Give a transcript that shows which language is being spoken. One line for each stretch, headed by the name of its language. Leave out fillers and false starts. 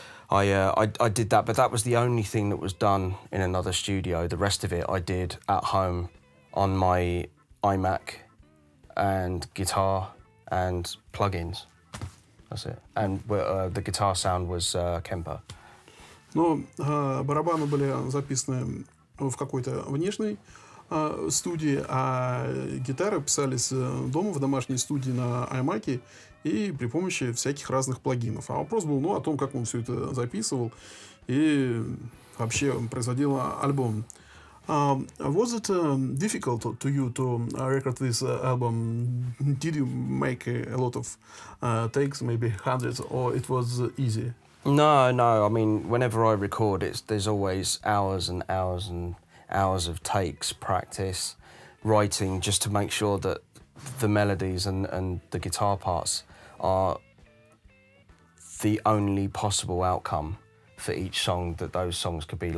English: I did that, but that was the only thing that was done in another studio. The rest of it I did at home on my iMac and guitar and plugins. That's it. And the guitar sound was Kemper.
Russian: Но барабаны были записаны в какой-то внешней студии, а гитары писались дома в домашней студии на iMac и при помощи всяких разных плагинов. А вопрос был о том, как он все это записывал и вообще производил альбом.
English: Was it difficult to you to record this album? Did you make a lot of takes, maybe hundreds, or it was easy? No. I mean, whenever I record, there's always hours and hours and hours of takes, practice, writing, just to make sure that the melodies and the guitar parts are the only possible outcome for each song that those songs could be.